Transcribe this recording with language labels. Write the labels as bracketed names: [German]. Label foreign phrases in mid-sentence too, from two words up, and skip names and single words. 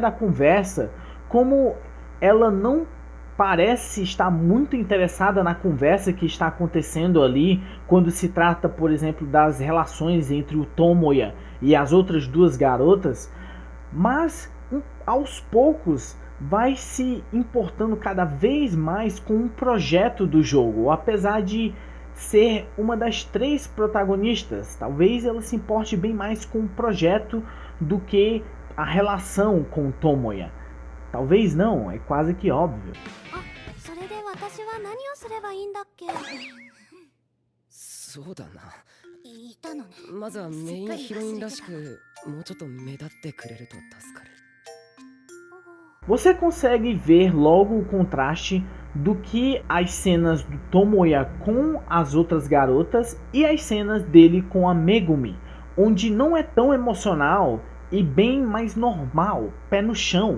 [Portuguese] da conversa, como ela não parece estar muito interessada na conversa que está acontecendo ali, quando se trata, por exemplo, das relações entre o Tomoya e as outras duas garotas, mas aos poucos vai se importando cada vez mais com o projeto do jogo, apesar de ser uma das 3 protagonistas. Talvez ela se importe bem mais com o projeto do que a relação com Tomoya. Talvez não, é quase que óbvio. [Japanese] それで私は何をすればいいんだっけ。そうだな。言ったのね。まずはメインヒロインらしくもうちょっと目立ってくれると助かる。 [Portuguese] Você consegue ver logo o contraste do que as cenas do Tomoya com as outras garotas e as cenas dele com a Megumi, onde não é tão emocional e bem mais normal, pé no chão.